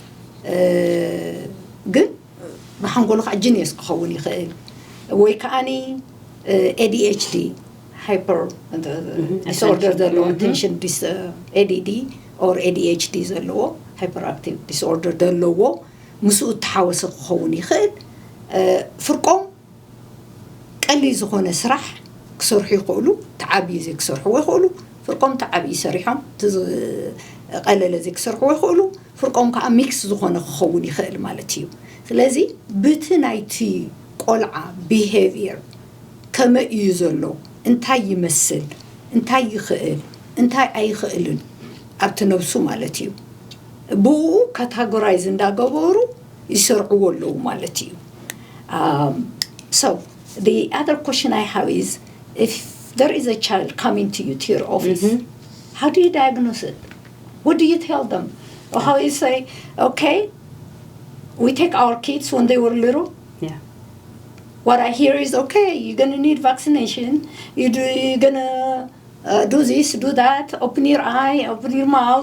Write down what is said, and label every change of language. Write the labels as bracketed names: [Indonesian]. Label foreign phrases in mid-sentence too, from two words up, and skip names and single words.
[Tigrinya] ግን በሓንጎሉ ከዓ ጂኒየስ ክኸውን ይኽእል ወይ ከዓኒ [English] ADHD hyper disorder [Tigrinya] ዘለዎ [English] attention ADD or ADHD [Tigrinya] ዘለዎ [English] hyperactive disorder [Tigrinya] ዘለዎ ምስኡ ተሓወሰ ክኸውን ይኽእል ፍርቆም ቀሊል ዝኾነ ስራሕ ክሰርሑ ይኽእሉ ተዓብይ ዘይ ክሰርሑ ይኽእሉ ፍርቆም ተዓብይ ሰሪሖም ቀለለ ዘይ ክሰርሑ ይኽእሉ ፍርቆም ከዓ ሚክስ ዝኾነ ክኸውን ይኽእል ማለት እዩ ስለዚ ብቲ ናይቲ ቆልዓ behavior ከመይ እዩ ዘሎ እንታይ ይመስል እንታይ ይኽእል እንታይ ኣይኽእልን ኣብቲ ነብሱ ማለት እዩ ብኡ ካታጎራይዝ እንዳገበሩ ይስርዕዎ ኣለዉ ማለት እዩ [English] so the other question I have is if there is a child coming to you to your office how do you diagnose it what do you tell them or how you say okay we take our kids when they were little what I hear is okay you're going to need vaccination you're going to do this, do that, open your eye, open your mouth.